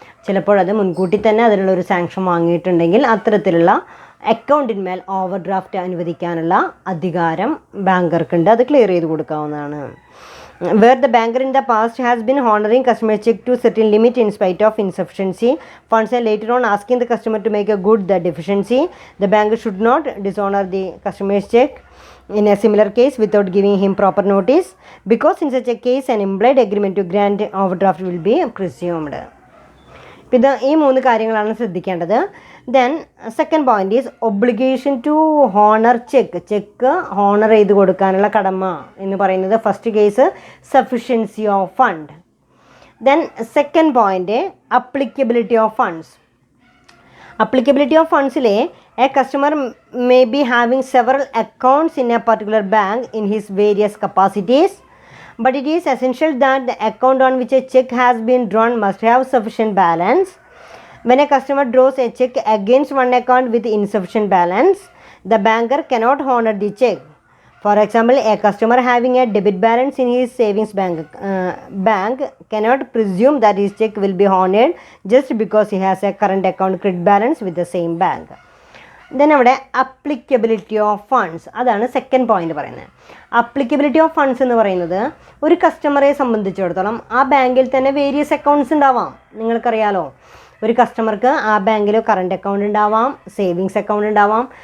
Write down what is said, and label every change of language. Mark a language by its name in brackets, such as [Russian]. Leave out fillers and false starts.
[Malayalam] ചിലപ്പോൾ അത് മുൻകൂട്ടി തന്നെ അതിനുള്ള ഒരു സാങ്ഷൻ വാങ്ങിയിട്ടുണ്ടെങ്കിൽ അത്തരത്തിലുള്ള അക്കൗണ്ടിന്മേൽ ഓവർഡ്രാഫ്റ്റ് അനുവദിക്കാനുള്ള അധികാരം ബാങ്കർക്കുണ്ട്. അത് ക്ലിയർ ചെയ്ത് കൊടുക്കാവുന്നതാണ്. [English] Where the banker in the past has been honoring customer check to certain limit in spite of insufficiency funds and later on asking the customer to make a good the deficiency, the banker should not dishonor the customer's check in a similar case without giving him proper notice, because in such a case an implied agreement to grant overdraft will be presumed. [Malayalam] ഇത് ഈ 3 കാര്യങ്ങളാണ് ശ്രദ്ധിക്കേണ്ടത്. Then second point is obligation to honour check. Check honour ചെയ്ത് കൊടുക്കാനുള്ള കടമ എന്ന് പറയുന്നത് first case sufficiency of fund. Then second point applicability of funds. Applicability of ഫണ്ട്സിലെ [English] A customer may be having several accounts in a particular bank in his various capacities, but it is essential that the account on which a check has been drawn must have sufficient balance. When a customer draws a check against one account with insufficient balance, the banker cannot honor the check. For example, a customer having a debit balance in his savings bank cannot presume that his check will be honored just because he has a current account credit balance with the same bank. [Malayalam] Then അവിടെ applicability of funds, അതാണ് second point പറയുന്നത്. Applicability of funds എന്ന് പറയുന്നത് ഒരു കസ്റ്റമറെ സംബന്ധിച്ചിടത്തോളം ആ ബാങ്കിൽ തന്നെ വേരിയസ് അക്കൗണ്ട്സ് ഉണ്ടാവാം. നിങ്ങൾക്കറിയാലോ, ഒരു കസ്റ്റമർക്ക് ആ ബാങ്കിൽ കറണ്ട് അക്കൗണ്ട് ഉണ്ടാവാം, സേവിങ്സ് അക്കൗണ്ട് ഉണ്ടാവാം.